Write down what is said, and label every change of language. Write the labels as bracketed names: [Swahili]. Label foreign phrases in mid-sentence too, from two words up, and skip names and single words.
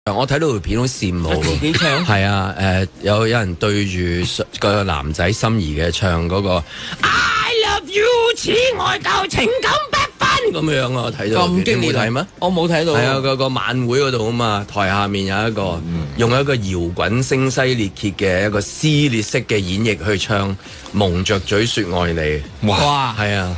[Cantonese] 我睇到條片好羨慕喎，自己唱係啊，有人對住個男仔心儀嘅唱嗰個 [English] I love you， [Cantonese] 此愛夠情感不分咁樣啊！我睇到咁激烈你冇睇咩？我冇睇到。係啊，個晚會嗰度啊嘛，台下面有一個用一個搖滾聲嘶力竭嘅一個撕裂式嘅演繹去唱蒙着嘴說愛你。哇！係啊！